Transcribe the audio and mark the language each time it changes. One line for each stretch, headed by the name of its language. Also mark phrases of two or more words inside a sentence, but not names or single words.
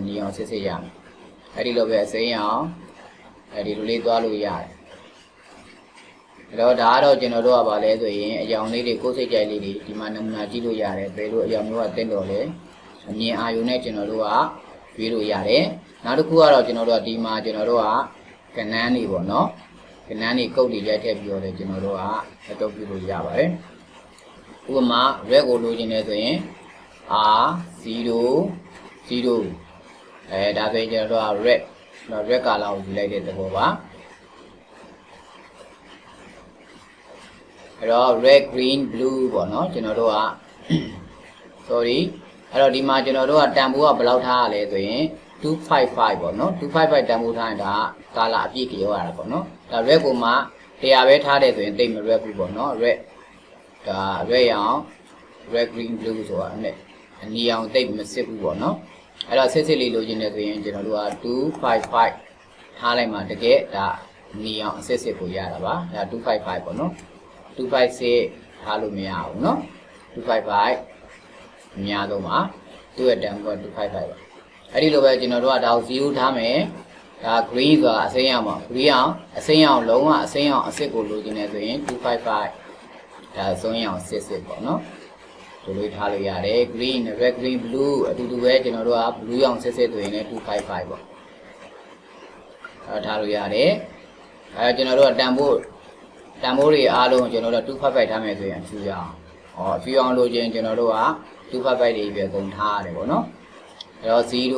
Burmese: နီရောင်စစ်စစ်ရမယ်အဲ့ဒီလိုပဲအစိမ်းရောင်အဲ့ဒီလိုလေးသွားလို့ရတယ်အဲ့တော့ဒါကတော့ကျွန်တော်တို့ကဗာလဲဆိုရင်အရောင်လေးတွေကိုယ်စိတ်ကြိုက်လေးတွေဒီမှာနမူနာကြည့်လို့ရတယ်ဘယ်လိုအရောင်မျိုးကတင်းတော်လဲအမြင်အာရုံနဲ့ကျွန်တော်တို့ကရွေးလို့ရတယ်နောက်တစ်ခုကတော့ကျွန်တော်တို့ကဒီမှာကျွန်တော်တို့ကကနန်းနေပေါ့နော်ကနန်းနေကုတ်တွေရိုက်ထည့်ပြီးတော့ကျွန်တော်တို့ကအတုပ်ပြုလို့ရပါတယ်ဥပမာ red ကိုလိုချင်တယ်ဆိုရင် R0 ဒါဆိုရင်ကျွန်တော်တို့က
English: red color
Burmese: ကိုယူလိုက်တဲ့သဘောပါအဲ့တော့
English: red green blue
Burmese: ပေါ့နော်ကျွန်တော်တို့က sorry အဲ့တော့ဒီမှာကျွန်တော်တို့ကတန်ဖိုးကဘယ်လောက်ထားရလဲဆိုရင်255ပေါ့နော်255တန်ဖိုးထားရင်ဒါကာလာအပြည့်ကြောရတာပေါ့နော်ဒါ red ကိုမှ100ပဲ ထားတယ်ဆိုရင်တိတ်မ red ဘူးပေါ့နော် red ဒါ red ရောင်
English: red green blue
Burmese: ဆိုတာနဲ့အနီရောင်တိတ်မစစ်ဘူးပေါ့နော်အဲ့တော့စစ်စစ်လေးလိုချင်တယ်ဆိုရင်ကျွန်တော်တို့က255ထားလိုက်မှတက ယ်ဒါနီရောင်အစစ်စစ်ကိုရတာပါဒါ255ပေါ့နော်256ထားလို့မရဘူးနော်255အများဆုံးပါသူ့ရဲ့တန်ဖိုးက255ပါအဲ့ ဒီလိုပဲကျွန်တော်တို့ကဒါကို0ထားမယ်ဒါ green ဆိုတာအစိမ်းရောင်ပါ green အောင်အစိမ်းရောင်လုံးဝအစိမ်းရောင် အစစ်ကိုလိုချင်တယ်ဆိုရင်255ဒါအစွန်းရောင်စစ်စစ်ပေါ့နော်ဒီလိုထားလို့ရတယ်
English: green red green blue
Burmese: အတူတူပဲကျွန်တော်တို့က blue ရောင်စစ်စစ်ဆိုရင်လည်း255ပေါ့အဲ့ထားလို့ရတယ်အဲ့ကျွန်တော်တို့ကတန်ဖိုးတွေအားလုံးကျွန်တော်တို့255ထားမယ်ဆိုရင်အဖြူရောင်အဖြူရောင်လိုချင်ကျွန်တော်တို့က255တွေပဲကုန်ထားရတယ်ပေါ့နော်အဲ့တော့0